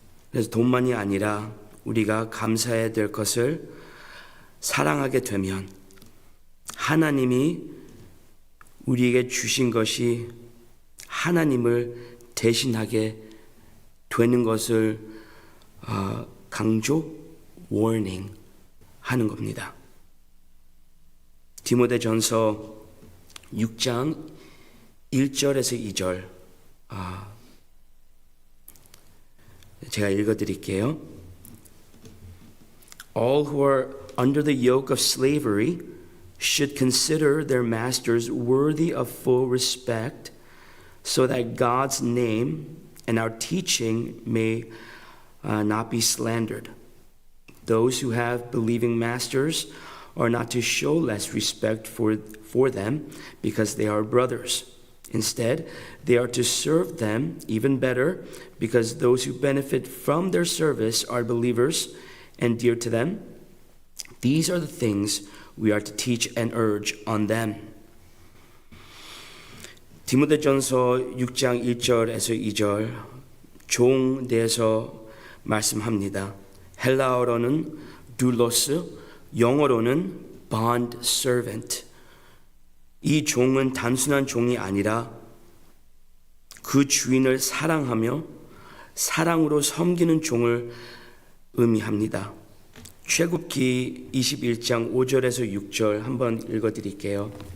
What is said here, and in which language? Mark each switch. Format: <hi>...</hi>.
<ko>그래서 돈만이 아니라 우리가 감사해야 될 것을 사랑하게 되면 하나님이 우리에게 주신 것이 하나님을 대신하게 되는 것을 강조, warning 하는 겁니다. 디모데전서 6장 1절에서 2절 제가 읽어드릴게요.</ko> <en>All who are under the yoke of slavery should consider their masters worthy of full respect, so that God's name and our teaching may not be slandered. Those who have believing masters are not to show less respect for them because they are brothers. Instead, they are to serve them even better because those who benefit from their service are believers and dear to them. These are the things we are to teach and urge on them.</en> <ko>디모데전서 6장 1절에서 2절 종에 대해서 말씀합니다. 헬라어로는 doulos, 영어로는 bond servant. 이 종은 단순한 종이 아니라 그 주인을 사랑하며 사랑으로 섬기는 종을 의미합니다. 출애굽기 21장 5절에서 6절 한번 읽어드릴게요.</ko>